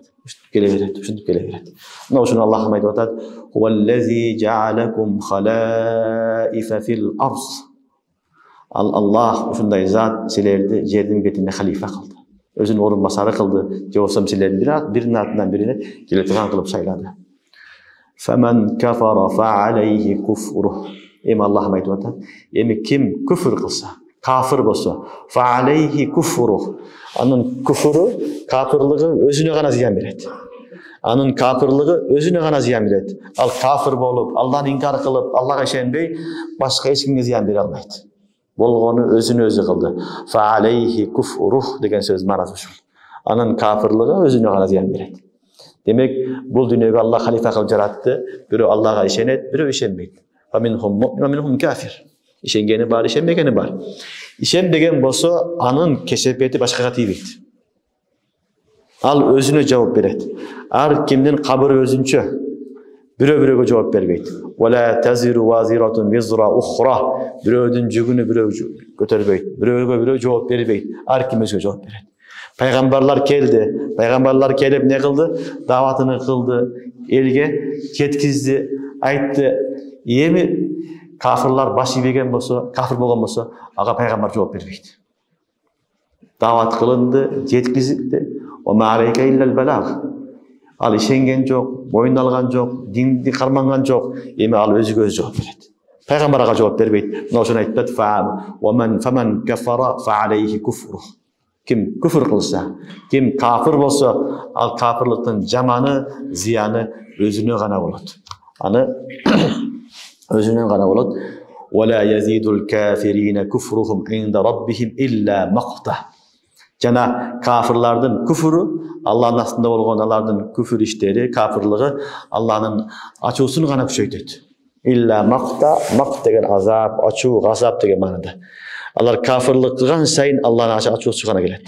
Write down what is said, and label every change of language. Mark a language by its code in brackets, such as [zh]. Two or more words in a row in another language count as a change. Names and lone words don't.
[ky] Ушинтип келе берет, ушинтип келе берет. Мына ошону Аллахым айтып атат: [ar] "هو الذي جعلكم خلائف في الأرض". [ky] Аллах ушундай зат силерди жердин бетинде халифа кылды. Өзүнүн орун басары кылды. Же болбосо силердин биринин артынан бирине келе турган кылып шайлады. [ar] فمن كفر فعليه كفره. [ky] Эми Аллахым айтып атат: эми ким күфр кылса, кафир болсо, [ar] فعليه كفره. [ky] Анын күфрү, кафирлыгы өзүнө гана зыян берет. Анын кафирлыгы өзүнө гана зыян берет. Ал кафир болуп, Аллахты инкар кылып, Аллага ишенбей, башка эч кимге зыян бере албайт. Болгону өзүнө өзү кылды. [ar] فعليه كفره [ky] деген сөз мааниси ушул. Анын кафирлыгы өзүнө гана зыян берет. Демек, бул дүйнөгө Аллах халифа кылып жаратты. Бирөө Аллага ишенет, бирөө ишенбейт. [ar] فمنهم مؤمن ومنهم كافر. [ky] Ишенгени бар, ишенбегени бар. Ишенбеген болсо, анын кесепети башкага тийбейт. Ал өзүнө жооп берет. Ар кимдин кабыры өзүнчө. Бирөө-бирөөгө жооп бербейт. [ar] ولا تزر وازرة وزر أخرى. [ky] Бирөөдүн жүгүнү бирөө көтөрбөйт. Бирөөгө бирөө жооп бербейт. Ар ким өзүгө жооп берет. Пайгамбарлар келди. Пайгамбарлар келип не кылды? Даватыны кылды, элге жеткизди, айтты. Эми кафирлар баш ийбеген болсо, кафир болгон болсо, ага пайгамбар жооп бербейт. Дават кылынды, жеткизилди. [ar] وعليك إلا البلاغ. [ky] Ал ишенген жок, моюн алган жок, динди карманган жок. Эми ал өзүгө өзү жооп берет. Пайгамбар ага жооп бербейт. Мына ошону айтат: [ar] "فمن كفر فعليه كفره". [ky] Ким күфр кылса, ким кафир болсо, ал кафирлыктын жаманы, зыяны өзүнө гана болот. Аны өзүнө гана болот. [ar] ولا يزيد الكافرين كفرهم عند ربهم إلا مقتا. [ky] Жана кафирлардын күфрү, Аллахтын астында болгон алардын күфр иштери, кафирлыгы Аллахтын ачуусун гана күчөйтөт. [ar] إلا مقتا, [ky] мақт деген азап, ачуу, газап деген маанада. Алар кафирлык кылган сайын Аллахтын ачуусу гана келет.